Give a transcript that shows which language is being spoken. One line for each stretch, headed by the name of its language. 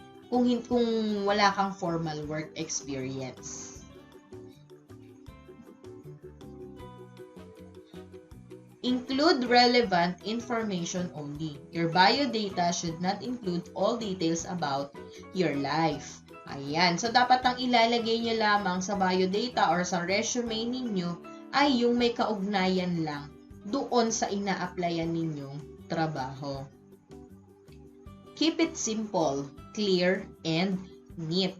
Filipino: Kung wala kang formal work experience.
English: Include relevant information only. Your biodata should not include all details about your life.
Filipino: Ayan. So, dapat ang ilalagay nyo lamang sa biodata or sa resume ninyo ay yung may kaugnayan lang doon sa ina-applyan ninyong trabaho.
English: Keep it simple, clear, and neat.